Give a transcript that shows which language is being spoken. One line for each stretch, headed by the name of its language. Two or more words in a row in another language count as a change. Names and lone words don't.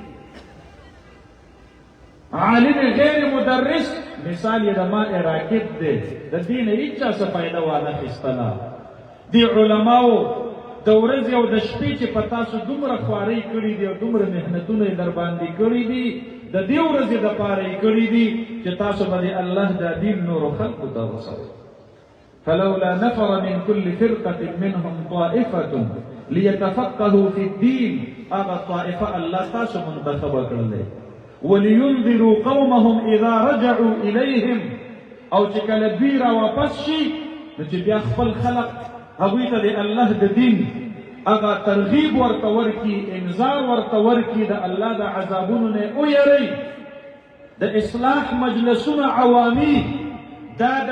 Pashto: عالم غیر مدرس مثال یې د
Arabic: ماء راکد
Pashto: دی، د دې نه هېچ چا څه فایده وانخیستله. دې علماو د ورځې او د شپې چې په تاسو دومره خوارۍ کړي دي او دومره محنتونه یې در باندې کړي دي، د دې ورځې دپاره یې کړي دي چې تاسو به د الله دا دین نورو خلقو ته رسوئ.
Arabic: فلولا نفر من كل فرقة منهم طائفة ليتفقهوا في الدين هذا طائفة
Pashto: الله تاسو منتخب کړل
Arabic: ولينذروا قومهم اذا رجعوا اليهم
Pashto: او چې کله دوی را واپس شي نو چې بیا خپل خلق
Arabic: هغوی ته د الله د دین هغه ترغیب ورته ورکي انذار ورته ورکي د الله د عذابونو نه ویری د اصلاح مجلسونه عوامي دا د